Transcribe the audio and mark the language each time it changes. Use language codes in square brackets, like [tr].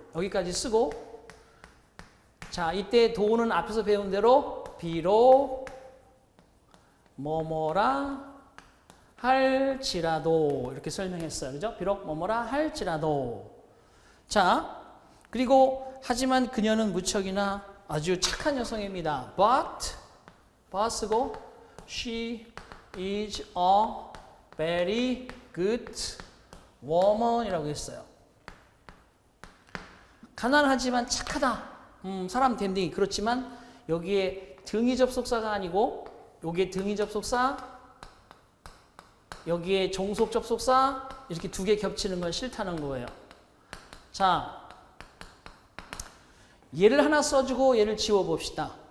[ko] 여기까지 쓰고 자, 이때 do는 앞에서 배운 대로 비록 뭐뭐라 할지라도 이렇게 설명했어요. 그죠? 비록 뭐뭐라 할지라도. 자, 그리고 하지만 그녀는 무척이나 아주 착한 여성입니다. [en] But쓰고 she is a very good woman이라고 [ko] 했어요. 가난하지만 착하다. 사람 됨딩이 그렇지만 여기에 등위접속사가 아니고 여기에 등위접속사 여기에 종속접속사 이렇게 두 개 겹치는 건 싫다는 거예요. 자, 얘를 하나 써주고 얘를 지워봅시다.